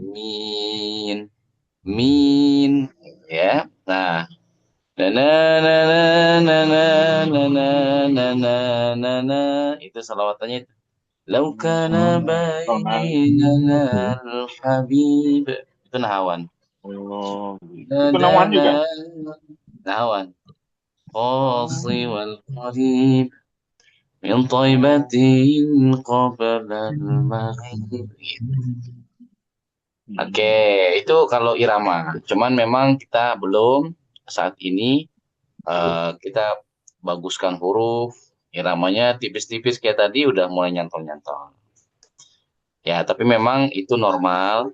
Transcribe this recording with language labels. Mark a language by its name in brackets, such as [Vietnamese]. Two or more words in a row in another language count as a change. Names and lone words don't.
[Indonesian] min. Min. Ya. Nah, na na na na na na na na na na na itu salawatannya itu. [Arabic] لو كان بيننا Hmm. [Indonesian] al-habib. Itu nahawan. Oh, Na itu na nawan na juga. [Arabic] nahawan. القاصي والقريب من طيبة قبل المغرب. [Indonesian] Oke, itu kalau irama. Cuman memang kita belum saat ini kita baguskan huruf, iramanya tipis-tipis kayak tadi udah mulai nyantol-nyantol. Ya, tapi memang itu normal.